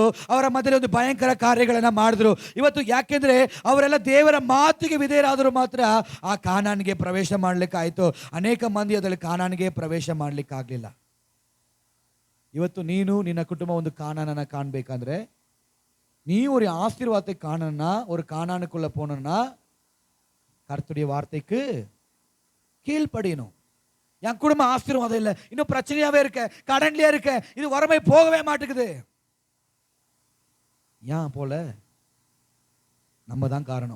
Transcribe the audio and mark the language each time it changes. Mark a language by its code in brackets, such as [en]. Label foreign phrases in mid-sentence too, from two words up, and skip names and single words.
[kn] ಅವರ ಮಧ್ಯದಲ್ಲಿ ಒಂದು ಭಯಂಕರ ಕಾರ್ಯಗಳನ್ನ ಮಾಡಿದ್ರು. ಇವತ್ತು ಯಾಕೆಂದ್ರೆ ಅವರೆಲ್ಲ ದೇವರ ಮಾತಿಗೆ ವಿಧೇಯರಾದರೂ ಮಾತ್ರ ಆ ಕಾನಾನ್ಗೆ ಪ್ರವೇಶ ಮಾಡ್ಲಿಕ್ಕಾಯ್ತು. ಅನೇಕ ಮಂದಿ ಅದರಲ್ಲಿ ಕಾನಾನ್ಗೆ ಪ್ರವೇಶ ಮಾಡ್ಲಿಕ್ಕಾಗ್ಲಿಲ್ಲ. ಇವತ್ತು ನೀನು ನಿನ್ನ ಕುಟುಂಬ ಒಂದು ಕಾನಾನನ್ನ ಕಾಣಬೇಕಂದ್ರೆ, [ta] நீ ஒரு ஆசீர்வாதத்தை காணணும்னா, ஒரு கானானுக்குள்ள போகணும்னா கர்த்தருடைய வார்த்தைக்கு கீழ்ப்படியணும். என் குடும்பம் ஆசீர்வாதம் இல்லை, இன்னும் பிரச்சனையாவே இருக்க, கடன்லயே இருக்க, இது வறுமை போகவே மாட்டேங்குது. ஏன் போல? நம்ம தான் காரணம்.